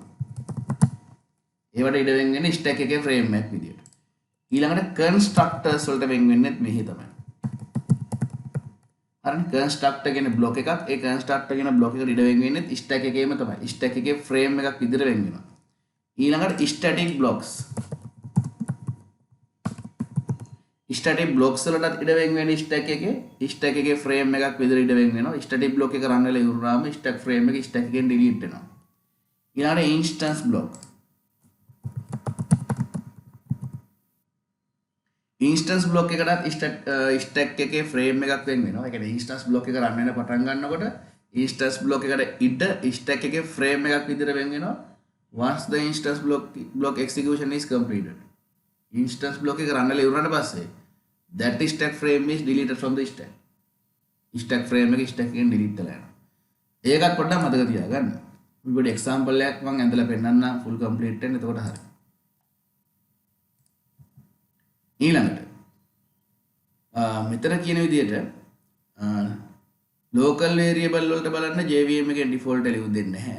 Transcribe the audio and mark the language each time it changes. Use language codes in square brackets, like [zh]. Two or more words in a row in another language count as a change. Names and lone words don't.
[si] ඒවට ඉඩ වෙන් වෙන්නේ stack එකේ frame එකක් විදිහට. ඊළඟට constructors වලට වෙන් වෙන්නේ මෙහි තමයි. හරිනේ constructor කියන block එකක් ඒ constructor කියන block එකට ඉඩ වෙන් වෙන්නේ stack එකේම තමයි. stack එකේ frame එකක් විදිහට වෙන් වෙනවා. ඊළඟට [en] static blocks. static blocks [si] වලට ඉඩ වෙන් වෙන්නේ stack එකේ frame එකක් විදිහට ඉඩ වෙන් වෙනවා. [en] static block [si] එක run වෙලා ඉවරනාම [en] stack frame [si] එක stack එකෙන් delete වෙනවා. ඊළඟට [en] instance block. instance block [si] එකකට stack එකේ frame එකක් වෙන් වෙනවා. ඒ කියන්නේ [en] instance block [si] එක run වෙන පටන් ගන්නකොට [en] instance block [si] එකට ඉඩ stack එකේ frame එකක් විදිහට වෙන් වෙනවා. [en] once the instance block execution is completed. [si] instance block එක run වෙලා ඉවරනට පස්සේ [en] that stack frame is deleted from the stack. stack frame [si] එක stack එකෙන් delete වෙලා යනවා. ඒකත් පොඩ්ඩක් මතක තියාගන්න. අපි පොඩි example එකක් මම ඇඳලා පෙන්නන්නම් [en] full complete [si] වෙන. එතකොට හරියි. ඊළඟට මෙතන කියන විදිහට [en] local variable [si] වලට බලන්න JVM එකේ [en] default value [si] දෙන්නේ නැහැ.